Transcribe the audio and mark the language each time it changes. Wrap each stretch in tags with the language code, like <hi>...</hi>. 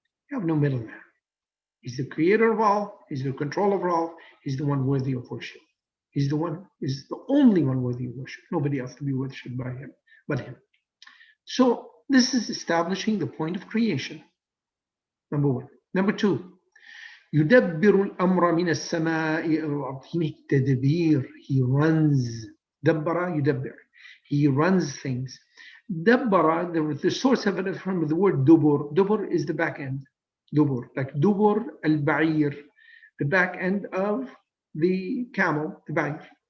<en>You have no middleman. He's the creator of all, He's the controller of all, He's the one worthy of worship. He's the one, is the only one worthy of worship. Nobody else to be worshipped by him, but him. So this is establishing the point of creation. Number one. Number two,</en> <ar>يدبر الأمر من السماء إلى الأرض.</ar> <en>He makes تدبير. He runs.</en> <ar>دبر يدبر.</ar> <en>He runs things. دبر, the source of it from the word dubur. Dubur is the back end. Dubur, like dubur al-ba'ir, the back end of the camel, the ba'ir.</en>